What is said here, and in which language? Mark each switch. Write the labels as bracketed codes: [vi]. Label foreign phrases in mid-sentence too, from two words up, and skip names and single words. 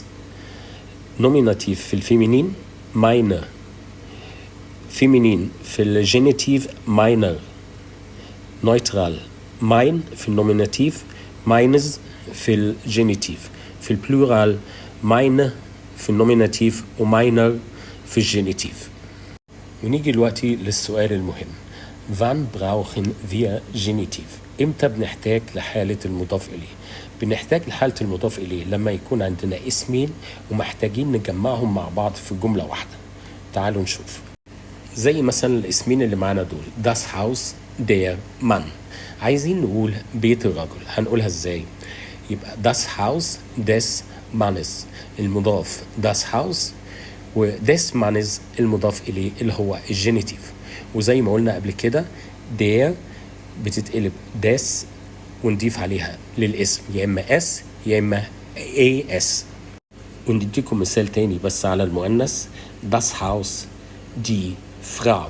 [ar] نوميناتيف في الفيمينين meine، فيمينين في الجينيتيف meiner. نويترال mein في النوميناتيف، meines في الجينيتيف. في البلورال meine في النوميناتيف وmeiner في الجينيتيف. ونيجي دلوقتي للسؤال المهم، [de] wann brauchen wir Genitiv؟ [ar] امتى بنحتاج لحالة المضاف إليه؟ بنحتاج لحالة المضاف إليه لما يكون عندنا اسمين ومحتاجين نجمعهم مع بعض في جملة واحدة. تعالوا نشوف. زي مثلا الاسمين اللي معانا دول [de] das Haus der Mann. [ar] عايزين نقول بيت الرجل، هنقولها ازاي؟ يبقى [de] das Haus des Mannes [ar] المضاف [de] das Haus، [ar] و [de] des Mannes [ar] المضاف إليه اللي هو الجينيتيف. وزي ما قلنا قبل كده der بتتقلب des ونضيف عليها للاسم يا إما s يا إما as. ونديكم مثال تاني بس على المؤنث [de] das Haus die Frau.